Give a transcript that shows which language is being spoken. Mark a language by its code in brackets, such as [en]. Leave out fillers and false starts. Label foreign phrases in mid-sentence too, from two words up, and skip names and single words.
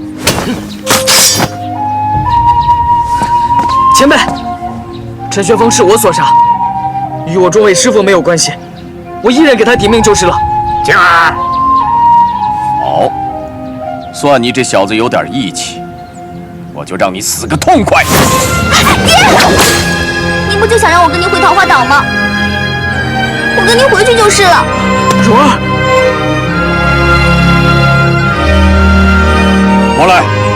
[zh] 前輩，陳學峰是我所殺，與我眾位師傅沒有關係，我一人給他抵命就是了。靜兒，好，算你這小子有點義氣，我就讓你死個痛快。爹，你不就想讓我跟您回桃花島嗎？我跟您回去就是了。蓉兒，过來。